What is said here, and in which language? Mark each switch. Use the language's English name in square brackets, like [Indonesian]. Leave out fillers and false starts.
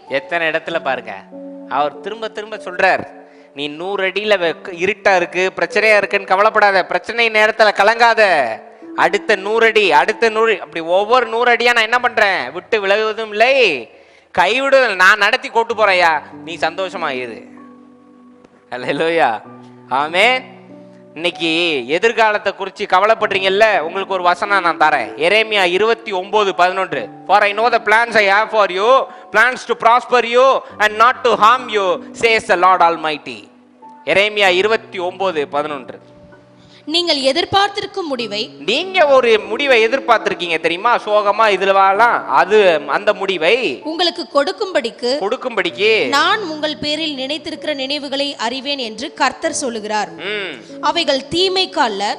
[Tamil] எத்தனை இடத்துல பாருங்க அவர் திரும்ப திரும்ப சொல்றார், நீ 100 அடியில இருட்டா இருக்கு, பிரச்சனையா இருக்குன்னு கவலைப்படாத, பிரச்சனை நேரத்துல கலங்காத, அடுத்த 100 அடி, அடுத்த 100, அப்படி ஒவ்வொரு 100 அடியா நான் என்ன பண்றேன், விட்டு விலகுவதும் இல்லை, கைவிடுவதில்லை, நான் நடத்தி கொண்டு போறையா, நீ சந்தோஷமா இரு. அல்லேலூயா, ஆமென். இன்னைக்கு எதிர்காலத்தை குறித்து கவலைப்படுறீங்கல்ல, உங்களுக்கு ஒரு வசனம் நான் தரேன். எரேமியா 29:11. [English] For I know the plans I have for you, plans to prosper you and not to harm you, says the Lord Almighty. [Tamil] எரேமியா 29:11. நீங்கள் எதிர்பார்த்திருக்கும் முடிவை, நீங்க ஒரு முடிவை எதிர்பார்த்திருக்கீங்க தெரியுமா, சோகமா இதுலவாலாம், அது அந்த முடிவை உங்களுக்கு கொடுக்கும்படிக்கு நான் உங்கள் பேரில் நினைத்திருக்கிற நினைவுகளை அறிவேன் என்று கர்த்தர் சொல்லுகிறார். அவைகள் தீமைக்கு அல்ல,